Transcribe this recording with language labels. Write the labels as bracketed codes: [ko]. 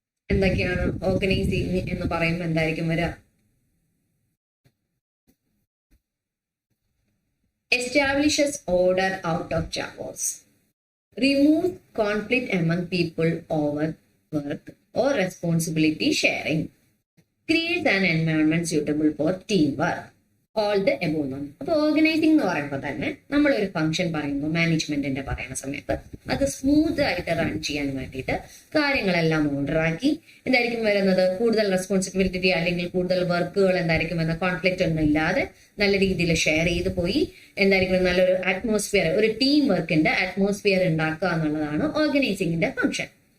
[ml] എന്തൊക്കെയാണ് ഓർഗനൈസിംഗ് എന്ന് പറയുമ്പോൾ എന്തായിരിക്കും വരിക? [en] Establishes order out of chaos, remove conflict among people over work or responsibility sharing, creates an environment suitable for teamwork. All the above [ml] എന്നാണ്. അപ്പൊ organising എന്ന് പറയുമ്പോൾ തന്നെ നമ്മളൊരു ഫംഗ്ഷൻ പറയുമ്പോൾ മാനേജ്മെന്റിന്റെ പറയുന്ന സമയത്ത് അത് സ്മൂത്ത് ആയിട്ട് റൺ ചെയ്യാൻ വേണ്ടിയിട്ട് കാര്യങ്ങളെല്ലാം ഓർഡറാക്കി എന്തായിരിക്കും വരുന്നത്, കൂടുതൽ റെസ്പോൺസിബിലിറ്റി അല്ലെങ്കിൽ കൂടുതൽ വർക്കുകൾ എന്തായിരിക്കും എന്ന കോൺഫ്ലിക്റ്റ് ഒന്നും ഇല്ലാതെ നല്ല രീതിയിൽ ഷെയർ ചെയ്ത് പോയി എന്തായിരിക്കും നല്ലൊരു അറ്റ്മോസ്ഫിയർ, ഒരു ടീം വർക്കിന്റെ അറ്റ്മോസ്ഫിയർ ഉണ്ടാക്കുക എന്നുള്ളതാണ് ഓർഗനൈസിംഗിന്റെ ഫംഗ്ഷൻ.